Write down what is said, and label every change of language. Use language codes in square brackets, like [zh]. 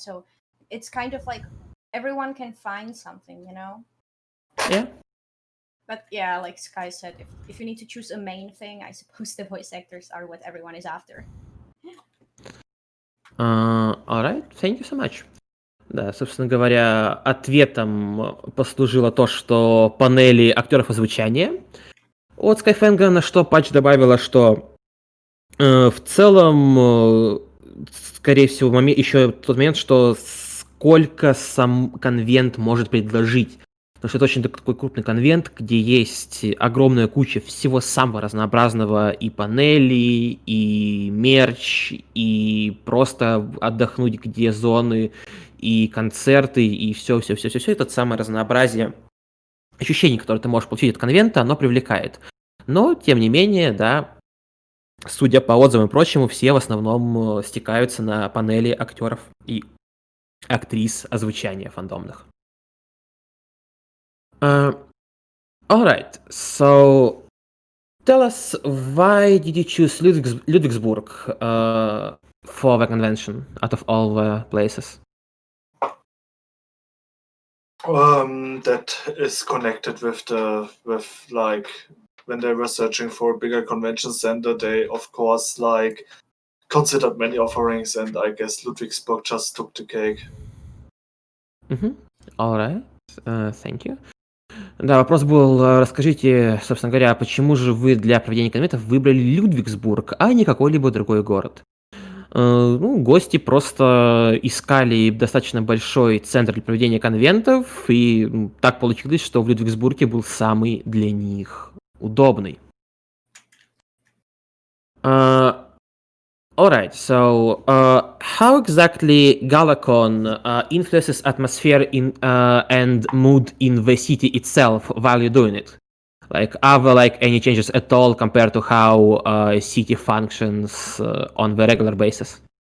[en] So it's kind of like everyone can find something, you know? Yeah. But yeah, like Sky said, if you need to choose a main thing, I suppose the voice actors are what everyone is after. Alright, thank you so much. [ru] Да, собственно говоря, ответом послужило то, что панели актеров озвучания от Скайхэнка, на что Пач добавила, что в целом, скорее всего, еще тот момент, что сколько сам конвент может предложить. Потому что это очень такой крупный конвент, где есть огромная куча всего самого разнообразного, и панелей, и мерч, и просто отдохнуть, где зоны, и концерты, и все. Это самое разнообразие ощущений, которые ты можешь получить от конвента, оно привлекает. Но, тем не менее, да, судя по отзывам и прочему, все в основном стекаются на панели актеров и актрис озвучания фандомных. [en] Alright, so tell us, why did you choose Ludwigsburg for the convention out of all the places? That is connected with like when they were searching for a bigger convention center, they of course like considered many offerings, and I guess Ludwigsburg just took the cake. Alright, thank you. [ru] Да, вопрос был, расскажите, собственно говоря, почему же вы для проведения конвентов выбрали Людвигсбург, а не какой-либо другой город? Ну, гости просто искали достаточно большой центр для проведения конвентов, и так получилось, что в Людвигсбурге был самый для них удобный. [en] Alright, so how exactly GalaCon influences atmosphere and mood in the city itself while you're doing it? Like, are there like any changes at all compared to how a city functions on the regular basis?